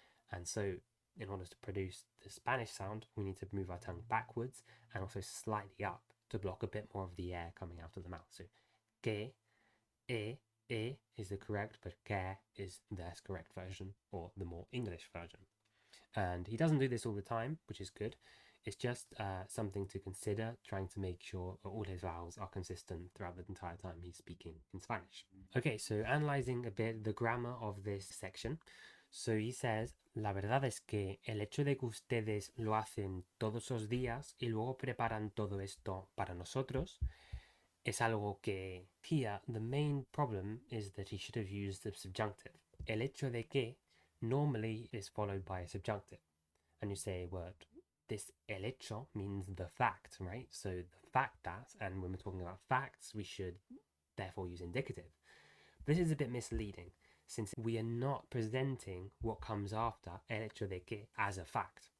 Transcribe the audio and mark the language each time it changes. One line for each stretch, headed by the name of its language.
English: And so in order to produce the Spanish sound, we need to move our tongue backwards and also slightly up to block a bit more of the air coming out of the mouth. So que, e is the correct, but que is the less correct version, or the more English version. And he doesn't do this all the time, which is good. It's just something to consider, trying to make sure all his vowels are consistent throughout the entire time he's speaking in Spanish. Okay, so analyzing a bit the grammar of this section. So he says,
Spanish: la verdad es que el hecho de que ustedes lo hacen todos los días y luego preparan todo esto para nosotros es algo que,
English: here, the main problem is that he should have used the subjunctive.
Spanish: El hecho de que
English: normally is followed by a subjunctive. And you say a word, this el hecho means the fact, right? So the fact that, and when we're talking about facts, we should therefore use indicative. This is a bit misleading, since we are not presenting what comes after
Spanish: el hecho de que
English: as a fact.